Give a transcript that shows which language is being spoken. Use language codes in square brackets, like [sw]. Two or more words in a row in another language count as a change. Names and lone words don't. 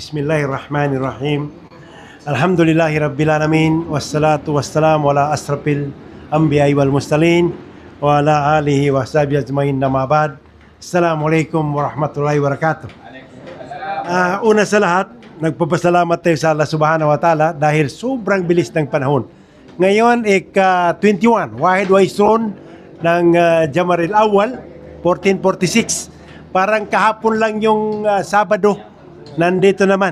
[ar] بسم الله الرحمن الرحيم. الحمد لله رب العالمين والصلاة والسلام على أشرف الأنبياء والمرسلين وعلى آله وصحبه أجمعين. أما بعد. السلام عليكم ورحمة الله وبركاته. [tl] Una sa lahat, nagpapasalamat tayo sa Allah [ar] سبحانه وتعالى [tl] dahil sobrang bilis ng panahon. Ngayon, 21, [ar] واحد وعشرون [tl] ng Jamaril Awal, 1446. Parang kahapon lang yung Sabado, nandito naman.